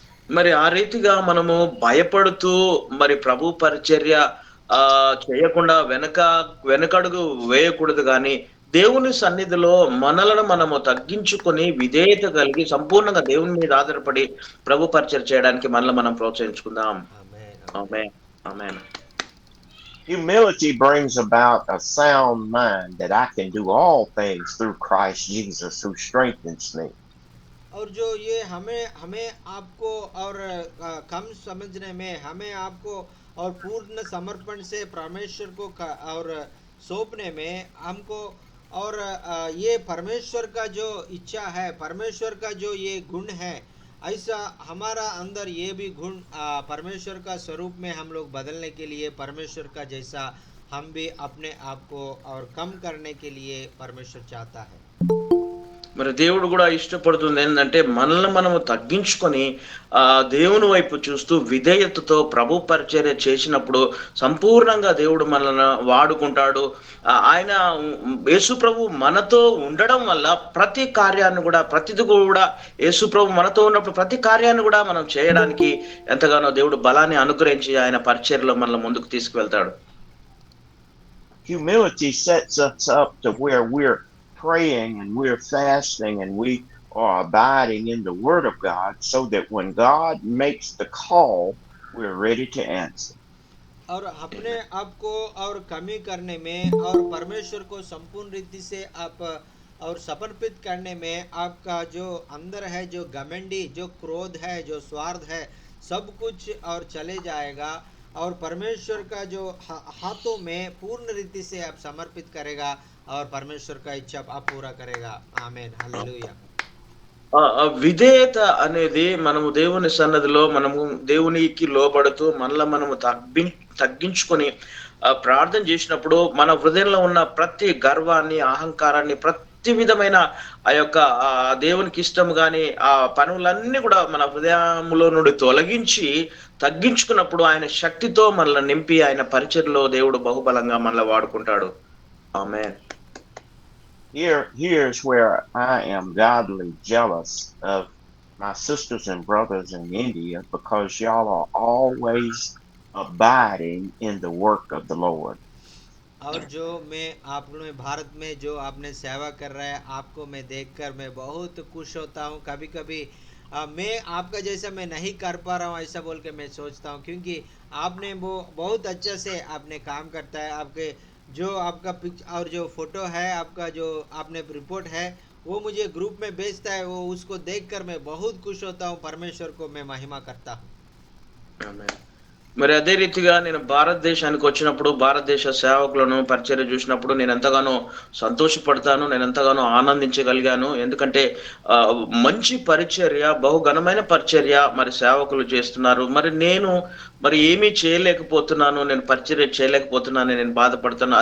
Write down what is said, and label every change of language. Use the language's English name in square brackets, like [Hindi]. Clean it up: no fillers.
[Telugu] మరి ఆ రీతిగా మనము భయపడుతూ మరి ప్రభు పరిచర్య చేయకుండా వెనకడుగు వేయకూడదు. కానీ దేవుని సన్నిధిలో మనలను మనము తగ్గించుకొని విధేయత కలిగి సంపూర్ణంగా దేవుని మీద ఆధారపడి ప్రభు పరిచర్య చేయడానికి మనల్ని మనం ప్రోత్సహించుకుందాం. ఆమేన్. ఆమేన్. [English] Humility brings about a sound mind that I can do all things through Christ Jesus who strengthens me. [Hindi] और जो ये हमें हमें आपको और कम समझने में हमें आपको और पूर्ण समर्पण से परमेश्वर को और सौंपने में हमको और ये परमेश्वर का जो इच्छा है, परमेश्वर का जो ये गुण है, ऐसा हमारा अंदर ये भी गुण परमेश्वर का स्वरूप में हम लोग बदलने के लिए परमेश्वर का जैसा हम भी अपने आप को और कम करने के लिए परमेश्वर चाहता है। [Telugu] మరి దేవుడు కూడా ఇష్టపడుతుంది ఏంటంటే మనల్ని మనము తగ్గించుకొని ఆ దేవుని వైపు చూస్తూ విధేయతతో ప్రభు పరిచర్య చేసినప్పుడు సంపూర్ణంగా దేవుడు మనల్ని వాడుకుంటాడు. ఆయన యేసు ప్రభు మనతో ఉండడం వల్ల ప్రతి కార్యాన్ని కూడా ప్రతిది కూడా యేసు ప్రభు మనతో ఉన్నప్పుడు ప్రతి కార్యాన్ని కూడా మనం చేయడానికి ఎంతగానో దేవుడు బలాన్ని అనుగ్రహించి ఆయన పరిచర్యలో మనల్ని ముందుకు తీసుకువెళ్తాడు. [English] Humility sets us up to where we're praying and we're fasting and we are abiding in the Word of God so that when God makes the call, we're ready to answer. [Hindi] और अपने आप को और कमी करने में और परमेश्वर को संपूर्ण रीति से आप और समर्पित करने में आपका जो अंदर है, जो घमंडी, जो क्रोध है, जो स्वार्थ है, सब कुछ और चले जाएगा और परमेश्वर का जो हाथों में पूर्ण रीति से आप समर्पित करेगा और परमेश्वर का इच्छा आप पूरा करेगा। आमीन, हालेलुया। [Telugu] విధేయత అనేది మనము దేవుని సన్నదిలో మనము దేవునికి లోబడుతూ మనలో మనము తగ్గించుకొని ప్రార్థన చేసినప్పుడు మన హృదయంలో ఉన్న ప్రతి గర్వాన్ని, అహంకారాన్ని, ప్రతి విధమైన ఆ యొక్క దేవునికి ఇష్టం గాని ఆ పనులన్నీ కూడా మన హృదయంలో నుండి తొలగించి తగ్గించుకున్నప్పుడు ఆయన శక్తితో మనల్ని నింపి ఆయన పరిచర్యలో దేవుడు బహుబలంగా మనల్ని వాడుకుంటాడు. ఆమేన్. [English] Here's where I am godly jealous of my sisters and brothers in India because y'all are always abiding in the work of the Lord. [Hindi] और जो मैं आप लोग में भारत में जो आपने सेवा कर रहा है, आपको मैं देखकर मैं बहुत खुश होता हूँ। कभी कभी मैं आपका जैसा मैं नहीं कर पा रहा हूँ ऐसा बोल के मैं सोचता हूँ, क्योंकि आपने वो बहुत अच्छे से आपने काम करता है। आपके जो आपका और जो फोटो है, आपका जो आपने रिपोर्ट है, वो मुझे ग्रुप में भेजता है। वो उसको देखकर मैं बहुत खुश होता हूँ, परमेश्वर को मैं महिमा करता हूँ। [Telugu] ఆమేన్. మరి అదే రీతిగా నేను భారతదేశానికి వచ్చినప్పుడు భారతదేశ సేవకులను పరిచర్య చూసినప్పుడు నేను ఎంతగానో సంతోషపడతాను, నేను ఎంతగానో ఆనందించగలిగాను. ఎందుకంటే మంచి పరిచర్య, బహుఘనమైన పరిచర్య మరి సేవకులు చేస్తున్నారు. మరి నేను ఏమీ చేయలేకపోతున్నాను, నేను పరిచర్య చేయలేకపోతున్నాను, నేను బాధపడుతున్నాను.